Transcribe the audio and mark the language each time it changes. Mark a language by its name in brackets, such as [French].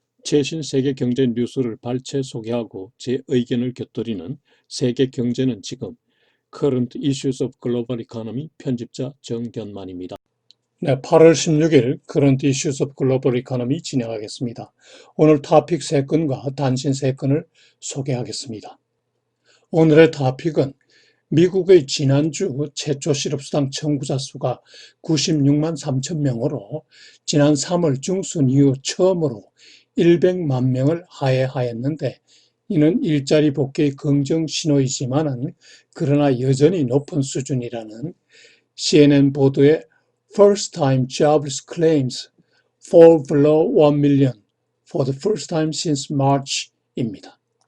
[Korean] 최신 세계 경제 뉴스를 발췌 소개하고 제 의견을 곁들이는 세계 경제는 지금 Current Issues of Global Economy 편집자 정견만입니다. 네, 8월 16일 Current Issues of Global Economy 진행하겠습니다. 오늘 토픽 3건과 단신 3건을 소개하겠습니다. 오늘의 토픽은 미국의 지난주 최초 실업수당 청구자 수가 96만 3천 명으로 지난 3월 중순 이후 처음으로 100만 명을 하회하였는데 이는 일자리 복귀의 긍정 신호이지만은 그러나 여전히 높은 수준이라는 CNN 보도의 [English] First Time Jobless Claims Fall Below 1 Million for the First Time Since March [Korean] 입니다.